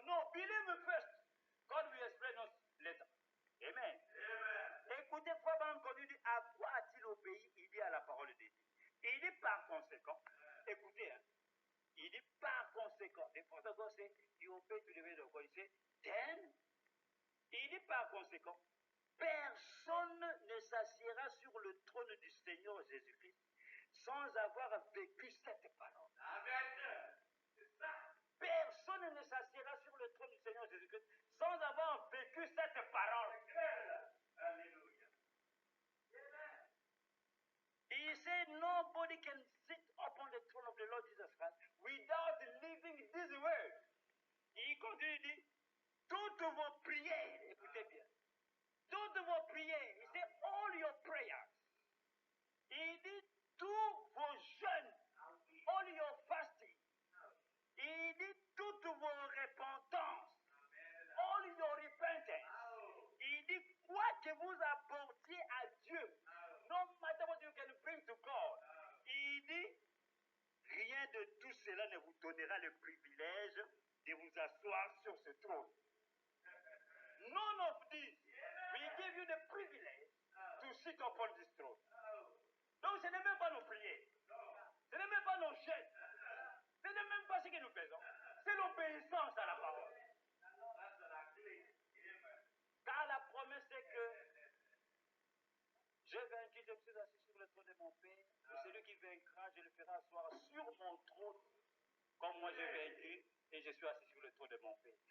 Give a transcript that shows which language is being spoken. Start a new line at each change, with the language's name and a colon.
English: No, believe first. God will explain us later. Amen. Amen.
French: Écoutez, frère Branham, quand il dit à quoi a-t-il obéi, il dit à la parole de Dieu. Il dit par conséquent, écoutez, hein, il dit par conséquent,
English: the Father God said, you obey to the word of God.
French: Il dit, then, il dit par conséquent, personne ne s'assiera sur le trône du Seigneur Jésus-Christ sans avoir vécu cette parole. Amen. C'est ça. Personne ne s'assiera sur le trône du Seigneur Jésus-Christ sans avoir vécu cette parole. Alléluia.
English: He said nobody can sit upon the throne of the Lord Jesus Christ without living this word.
French: Il continue, il dit, toutes vos prières, écoutez bien, toutes vos prières, il dit
English: all your prayers.
French: Il dit tous vos jeûnes,
English: all your fasting.
French: Il dit toutes vos repentances,
English: all your repentance.
French: Il dit quoi que vous apportiez à Dieu,
English: no matter what you can bring to God.
French: Il dit rien de tout cela ne vous donnera le privilège de vous asseoir sur ce trône.
English: None of this will give you the privilege to sit upon this throne.
French: Donc ce n'est même pas nos prières, ce n'est même pas nos jeûnes, ce n'est même pas ce que nous faisons, c'est l'obéissance à la parole. Car la promesse est que j'ai vaincu, je me suis assis sur le trône de mon Père, et celui qui vaincra, je le ferai asseoir sur mon trône, comme moi j'ai vaincu, et je suis assis sur le trône de mon Père.